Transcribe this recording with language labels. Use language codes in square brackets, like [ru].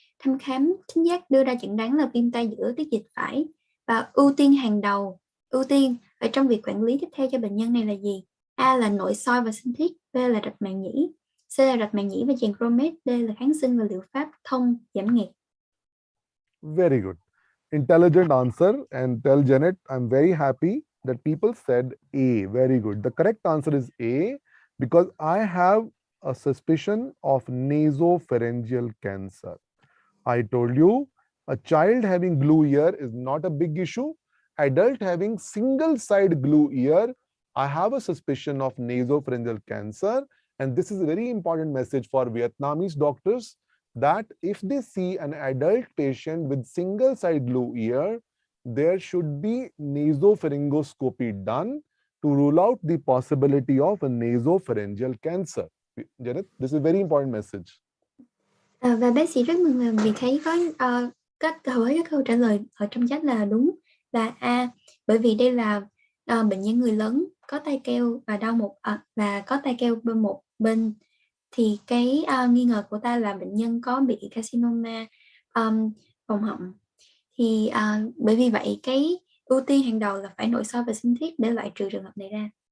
[vi] Thăm khám thính giác đưa ra chẩn đoán là viêm tai giữa tiết dịch phải, và ưu tiên ở trong việc quản lý tiếp theo cho bệnh nhân này là gì? A là nội soi và sinh thiết, B là rạch màng nhĩ, C là rạch màng nhĩ và chèn Cromet, D là kháng sinh và liệu pháp thông giảm nghẹt. [en] Very good. Intelligent answer. And tell Janet, I'm very happy that people said A. Very good. The correct answer is A, because I have a suspicion of nasopharyngeal cancer. I told you, a child having glue ear is not a big issue. Adult having single side glue ear, I have a suspicion of nasopharyngeal cancer. And this is a very important message for Vietnamese doctors, that if they see an adult patient with single side glue ear, there should be nasopharyngoscopy done to rule out the possibility of a nasopharyngeal cancer. Janet, this is a very important message. [vi] Và bác sĩ rất mừng là vì thấy có hầu hết các câu trả lời ở trong chat là đúng, là A, bởi vì đây là bệnh nhân người lớn có tai keo và và có tai keo bên một bên, thì cái nghi ngờ của ta là bệnh nhân có bị carcinoma vòng họng, thì bởi vì vậy cái ưu tiên hàng đầu là phải nội soi và sinh thiết để loại trừ trường hợp này ra.